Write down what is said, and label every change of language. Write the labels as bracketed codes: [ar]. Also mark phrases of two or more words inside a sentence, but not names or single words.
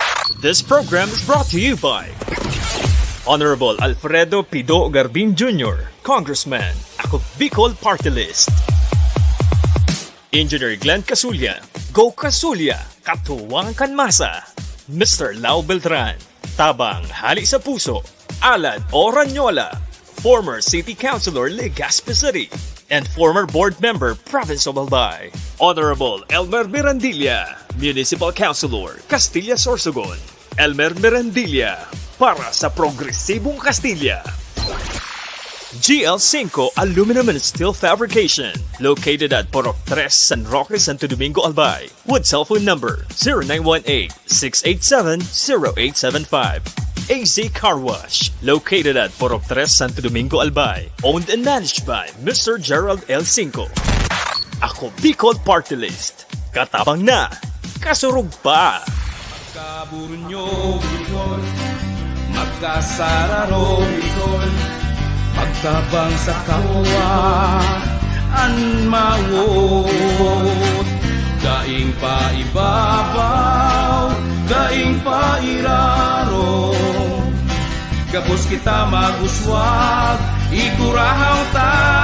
[en] This program is brought to you by Honorable Alfredo Pido Garbin Jr., Congressman, Ako Bicol Party List. Engineer Glenn Casulla, Go Casulla, [bik] Katuwang Kanmasa. [en] Mr. Lau Beltran, Tabang Hali sa Puso, Alad Oranyola, former City Councilor Legazpi City, and former board member Province of Albay. Honorable Elmer Mirandilla, Municipal Councilor, Castilla Sorsogon. [bik] Elmer Mirandilla, para sa progresibong Castilla. [en] GL5 Aluminum and Steel Fabrication, located at Porok 3, San Roque, Santo Domingo, Albay, with cell phone number 0918-687-0875. AZ Car Wash, located at Porok 3, Santo Domingo, Albay, owned and managed by Mr. Gerald L. Cinco. [bik] Ako Bicol Party List, katabang na, kasurog pa. Magkaburunyo, Bicol, magkasararo, Bicol, pagtabang sa kapwa, anmawot, daing pa ibabaw, daing pa iraro, gabos kita maguswag, ikurahaw ta.